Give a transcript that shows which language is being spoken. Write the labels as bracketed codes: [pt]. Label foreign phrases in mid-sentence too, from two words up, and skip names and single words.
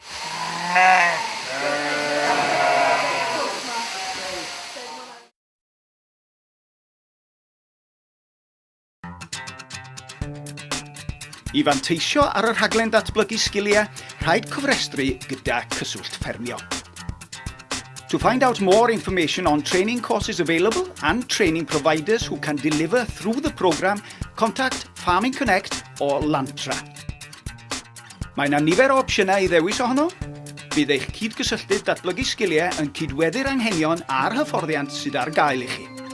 [cy] I fanteisio ar y rhaglen datblygu sgiliau, rhaid cofrestru gyda cyswllt ffermio. [en] To find out more information on training courses available and training providers who can deliver through the programme, contact Farming Connect or Lantra. [cy] Mae yna nifer o opsiynau I ddewis ohono. Bydd eich cydgysylltydd datblygu sgiliau yn cydweddu'r anghenion a'r hyfforddiant sydd ar gael I chi.